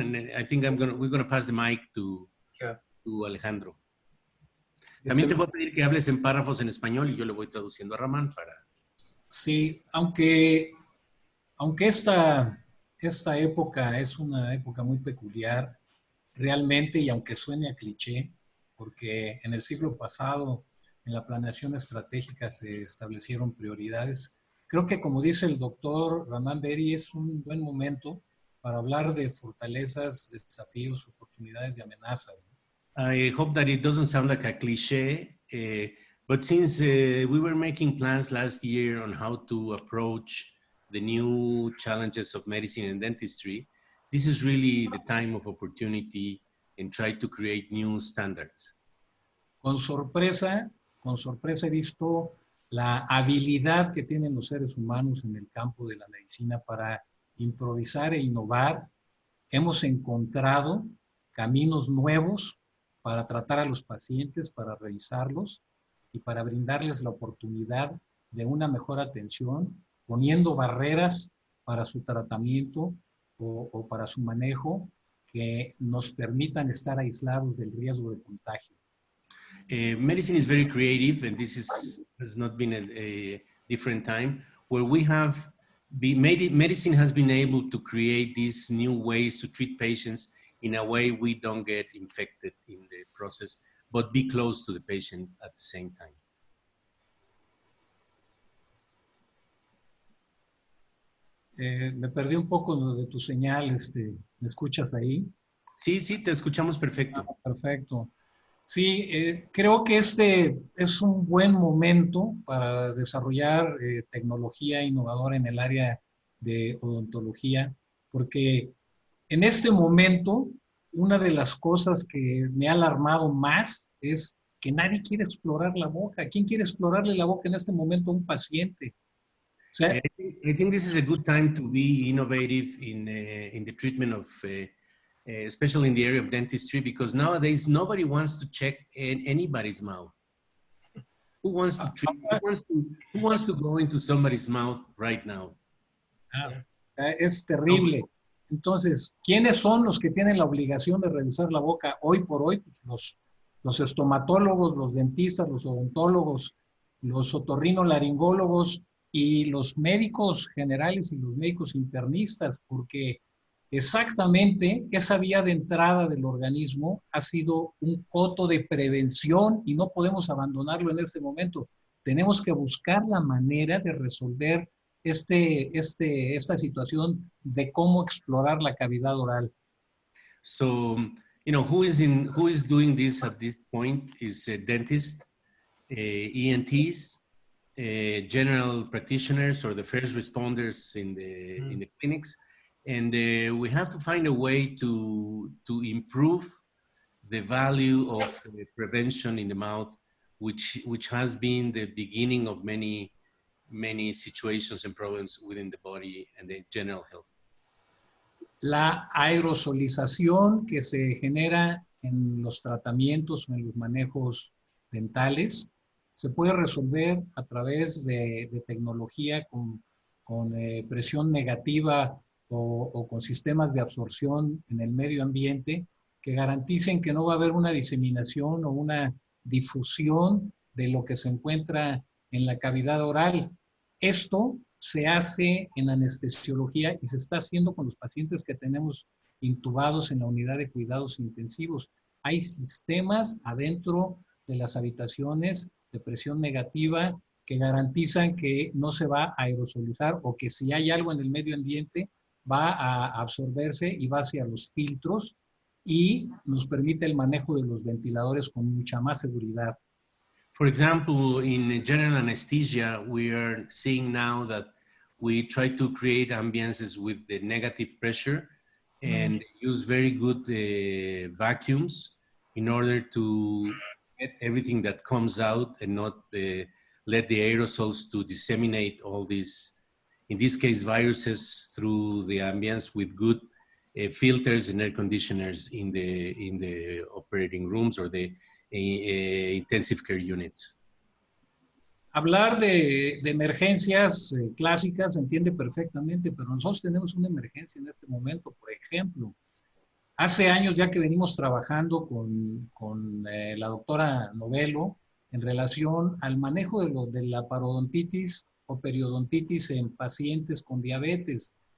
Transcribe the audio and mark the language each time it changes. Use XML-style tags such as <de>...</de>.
<en>And I think we're going to pass the mic to Alejandro.</en> <es>También te voy a pedir que hables en párrafos en español y yo le voy traduciendo a Raman para... Sí, aunque esta época es una época muy peculiar, realmente, y aunque suene a cliché, porque en el siglo pasado, en la planeación estratégica se establecieron prioridades, creo que, como dice el doctor Raman Beri, es un buen momento para hablar de fortalezas, desafíos, oportunidades y amenazas.</es> <en>I hope that it doesn't sound like a cliche, but since we were making plans last year on how to approach the new challenges of medicine and dentistry, this is really the time of opportunity and try to create new standards.</en> <es>Con sorpresa he visto la habilidad que tienen los seres humanos en el campo de la medicina para improvisar e innovar. Hemos encontrado caminos nuevos para tratar a los pacientes, para revisarlos y para brindarles la oportunidad de una mejor atención, poniendo barreras para su tratamiento o para su manejo que nos permitan estar aislados del riesgo de contagio.</es> <en>Medicine is very creative, and this has not been a different time where we have medicine has been able to create these new ways to treat patients in a way we don't get infected in the process, but be close to the patient at the same time.</en> <es>Me perdí un poco de tu señal, ¿me escuchas ahí? Sí, te escuchamos perfecto. Perfecto. Sí, creo que este es un buen momento para desarrollar tecnología innovadora en el área de odontología, porque en este momento, una de las cosas que me ha alarmado más es que nadie quiere explorar la boca. ¿Quién quiere explorarle la boca en este momento a un paciente? O sea,</es> <en>I think this is a good time to be innovative in the treatment of, especially in the area of dentistry, because nowadays nobody wants to check anybody's mouth. Who wants to treat? Who wants to go into somebody's mouth right now?</en> <es>Es terrible. Entonces, ¿quiénes son los que tienen la obligación de revisar la boca hoy por hoy? Pues los estomatólogos, los dentistas, los odontólogos, los otorrinolaringólogos y los médicos generales y los médicos internistas, porque exactamente esa vía de entrada del organismo ha sido un coto de prevención y no podemos abandonarlo en este momento. Tenemos que buscar la manera de resolver esta situación de cómo explorar la cavidad oral.</es> <en>So, who is doing this at this point is a dentist, ENTs, general practitioners, or the first responders in the clinics. And we have to find a way to improve the value of prevention in the mouth, which has been the beginning of many situations and problems within the body and the general health.</en> <es>La aerosolización que se genera en los tratamientos o en los manejos dentales se puede resolver a través de tecnología con presión negativa o con sistemas de absorción en el medio ambiente que garanticen que no va a haber una diseminación o una difusión de lo que se encuentra en la cavidad oral. Esto se hace en anestesiología y se está haciendo con los pacientes que tenemos intubados en la unidad de cuidados intensivos. Hay sistemas adentro de las habitaciones de presión negativa que garantizan que no se va a aerosolizar o que si hay algo en el medio ambiente va a absorberse y va hacia los filtros y nos permite el manejo de los ventiladores con mucha más seguridad.</es> <en>For example, in general anesthesia, we are seeing now that we try to create ambiances with the negative pressure and use very good vacuums in order to get everything that comes out and not let the aerosols to disseminate all these, in this case, viruses through the ambience with good filters and air conditioners in the operating rooms or the intensive care units.</en> <es>Hablar de emergencias clásicas se entiende perfectamente, pero nosotros tenemos una emergencia en este momento. Por ejemplo, hace años ya que venimos trabajando con la doctora Novello en relación al manejo de la parodontitis o periodontitis en pacientes con diabetes.</es>